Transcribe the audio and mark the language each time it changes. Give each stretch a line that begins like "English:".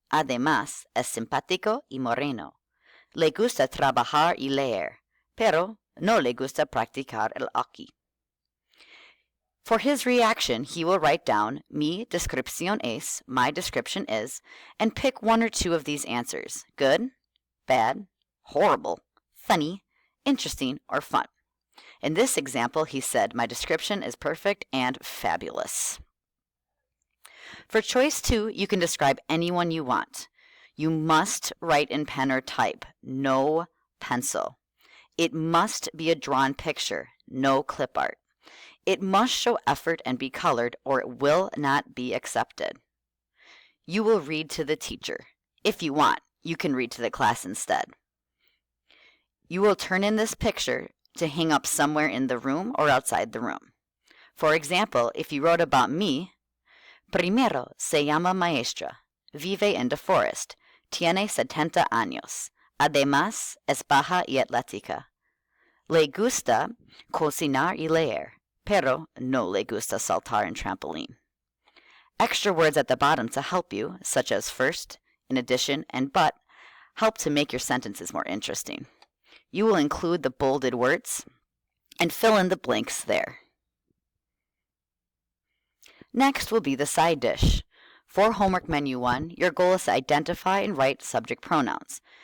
Spanish: Además, es simpático y moreno. Le gusta trabajar y leer, pero no le gusta practicar el hockey.
English: For his reaction, he will write down,
Spanish: mi descripción es,
English: my description is, and pick 1 or 2 of these answers, good, bad, horrible, funny, interesting, or fun. In this example, he said, my description is perfect and fabulous. For choice 2, you can describe anyone you want. You must write in pen or type, no pencil. It must be a drawn picture, no clip art. It must show effort and be colored, or it will not be accepted. You will read to the teacher. If you want, you can read to the class instead. You will turn in this picture to hang up somewhere in the room or outside the room. For example, if you wrote about me,
Spanish: primero se llama maestra, vive
English: in the forest,
Spanish: tiene 70 años, además es baja y atlética. Le gusta cocinar y leer, pero no le gusta saltar en trampoline.
English: Extra words at the bottom to help you, such as first, in addition, and but, help to make your sentences more interesting. You will include the bolded words and fill in the blanks there. Next will be the side dish. For homework menu 1, your goal is to identify and write subject pronouns.